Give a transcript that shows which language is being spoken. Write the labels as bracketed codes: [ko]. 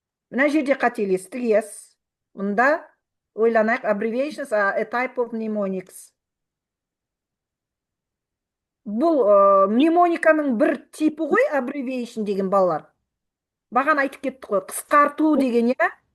[kk] Мына жерде қателестік, yes. Мұнда ойланайық, [en] abbreviations are a type of mnemonics. [kk] Бұл мнемониканың бір типі ғой, abbreviation деген балалар. Бағана айтып кеттік қой, қысқарту деген, я?